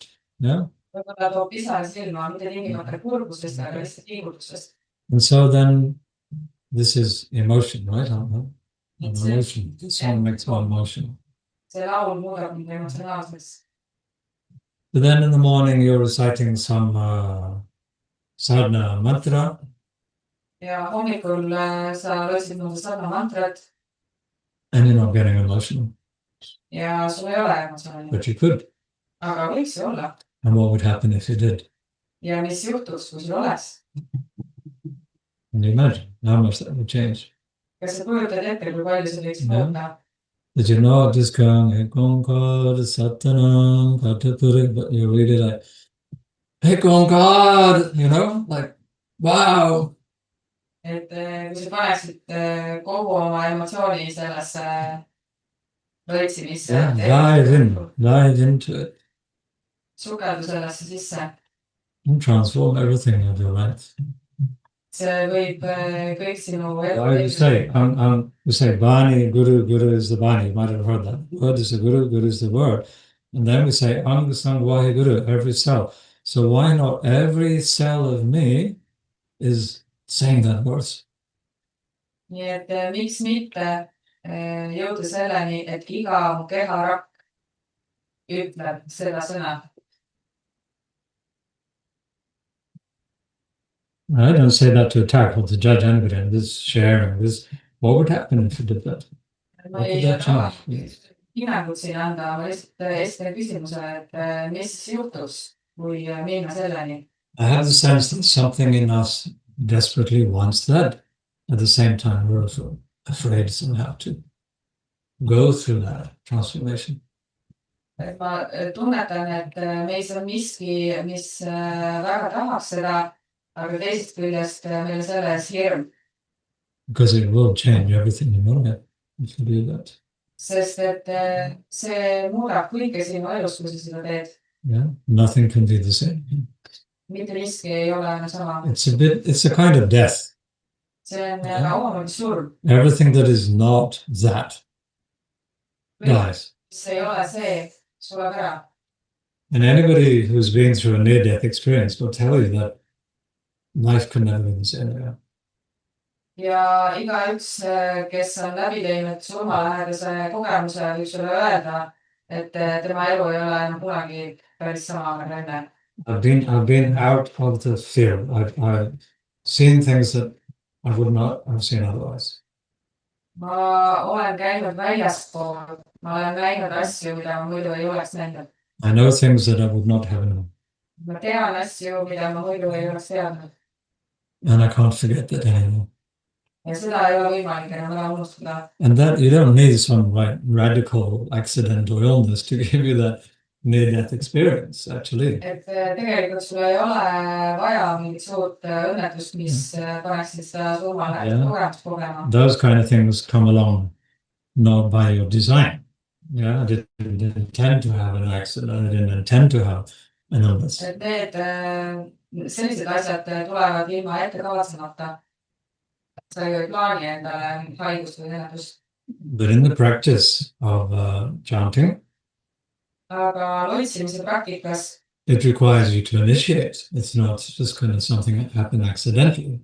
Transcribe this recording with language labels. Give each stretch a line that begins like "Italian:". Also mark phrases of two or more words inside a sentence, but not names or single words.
English: Yeah?
Estonian: Võib-olla toob pisar silma, mitte tingimata kurbusest, aga lihtsalt pingutusest.
English: And so then this is emotion, right? An emotion. The song makes one emotion.
Estonian: See laul muudab mind emotsionaalseks.
English: But then in the morning you're reciting some sadhana mantra.
Estonian: ja hommikul sa lootsid mulle sadhana mantrat
English: and you're not getting emotional.
Estonian: ja sul ei ole emotsiooni.
English: But you could.
Estonian: Aga võiks ju olla.
English: And what would happen if you did?
Estonian: Ja mis juhtuks, kui sul oleks?
English: Can you imagine how much that would change?
Estonian: Kas sa kujutad ette, kui palju see võiks muuta?
English: Did you not just going,
Punjabi: Ekongkad Satanam Katapuri,
English: but you're really like, Ekongkad, you know, like, wow.
Estonian: Et kui sa paneksid kogu oma emotsiooni sellesse lõitsimisse.
English: Dive into it.
Estonian: Sukeldu sellesse sisse.
English: And transform everything of your life.
Estonian: See võib kõik sinu
English: Why you say, you say Bani, Guru, Guru is the Bani. You might have heard that. Word is the Guru, Guru is the word. And then we say,
Punjabi: Ang Sang Vahe Guru,
English: every cell. So why not every cell of me is saying that verse?
Estonian: Nii et miks mitte jõuda selleni, et iga mu keharakk ütleb seda sõna.
English: I don't say that to attack or to judge anybody. I'm just sharing this. What would happen if you did that?
Estonian: Ma ei taha hinnangut siin anda, ma lihtsalt esitan küsimuse, et mis juhtus, kui minna selleni?
English: I have the sense that something in us desperately wants that. At the same time, we're also afraid somehow to go through that transformation.
Estonian: Ma tunnetan, et meis on miski, mis väga tahaks seda, aga teisest küljest meil selles hirm.
English: Because it will change everything in your life if you do that.
Estonian: Sest et see muudab kõike sinu elus, kui sa seda teed.
English: Yeah, nothing can be the same.
Estonian: Mitte miski ei ole enam sama.
English: It's a kind of death.
Estonian: See on omamoodi surm.
English: Everything that is not that dies.
Estonian: See ei ole see, sureb ära.
English: And anybody who's been through a near-death experience will tell you that life can never be the same again.
Estonian: Ja igaüks, kes on läbi teinud surmalähedase kogemuse, võib sulle öelda, et tema elu ei ole enam kunagi päris sama nagu enne.
English: I've been out of the field. I've seen things that I would not have seen otherwise.
Estonian: Ma olen käinud väljaspool. Ma olen näinud asju, mida ma muidu ei oleks näinud.
English: I know things that I would not have known.
Estonian: Ma tean asju, mida ma muidu ei oleks teadnud.
English: And I can't forget that anymore.
Estonian: Ja seda ei ole võimalik enam ära unustada.
English: And that you don't need some radical accident or illness to give you that near-death experience, actually.
Estonian: Et tegelikult sul ei ole vaja mingit suurt õnnetust, mis paneksid seda surmalähedast kogemust kogema.
English: Those kind of things come along not by your design. Yeah, I didn't intend to have an accident. I didn't intend to have an illness.
Estonian: Et need sellised asjad tulevad ilma ette kavatsemata. Sa ei plaani endale haigust või õnnetust.
English: But in the practice of chanting,
Estonian: Aga loitsimise praktikas
English: it requires you to initiate. It's not just kind of something that happened accidentally.